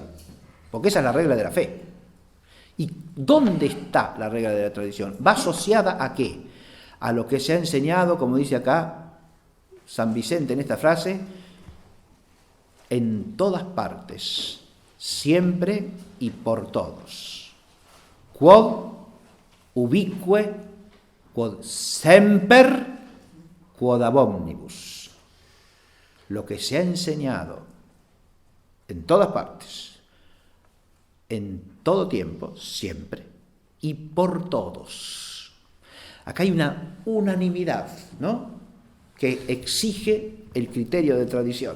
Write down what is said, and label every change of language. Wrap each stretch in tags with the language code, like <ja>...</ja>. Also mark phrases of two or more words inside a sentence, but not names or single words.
<es>Porque esa es la regla de la fe. ¿Y dónde está la regla de la tradición? ¿Va asociada a qué? A lo que se ha enseñado, como dice acá San Vicente en esta frase, en todas partes, siempre y por todos.</es> <la>Quod ubique, quod semper, quod ab omnibus.</la> <es>Lo que se ha enseñado en todas partes, en todo tiempo, siempre y por todos. Acá hay una unanimidad, ¿no?, que exige el criterio de tradición.</es>